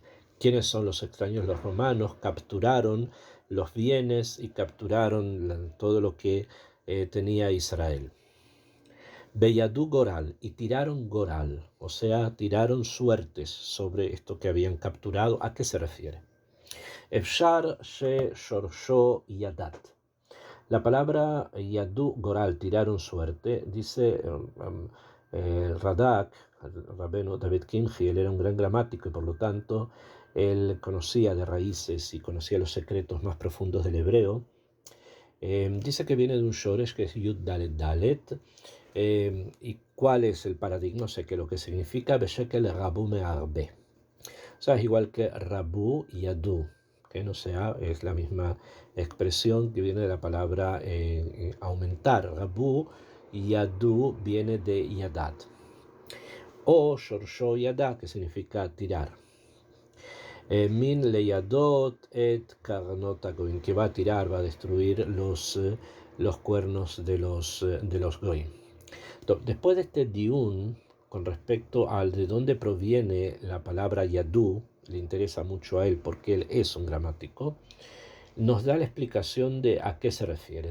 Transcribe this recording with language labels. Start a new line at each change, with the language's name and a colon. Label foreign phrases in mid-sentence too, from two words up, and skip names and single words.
Spanish: ¿Quiénes son los extraños? Los romanos capturaron los bienes y capturaron todo lo que tenía Israel.
Hebrew: בידו גורל,
Spanish: y tiraron Goral, o sea, tiraron suertes sobre esto que habían capturado. ¿A qué se refiere?
Hebrew: אפשר ששורשו ידת.
Spanish: La palabra Yadú Goral, tiraron suerte, dice Radak, el rabino David Kimchi, él era un gran gramático y por lo tanto él conocía de raíces y conocía los secretos más profundos del hebreo. Dice que viene de un shoresh que es Yud Dalet Dalet. ¿Y cuál es el paradigma? O sea, que lo que significa
Hebrew: בשקל רבו מארבה.
Spanish: O sea, es igual que Rabu y Yadú, que no sea, es la misma expresión que viene de la palabra aumentar. Rabu y Yadú viene de Yadat.
Hebrew: או שורשו ידה,
Spanish: que significa tirar.
Hebrew: מן לידות את קרנות הגוים,
Spanish: que va a tirar, va a destruir los cuernos de los goyim. Después de este diún, con respecto al de dónde proviene la palabra yadú, le interesa mucho a él porque él es un gramático, nos da la explicación de a qué se refiere.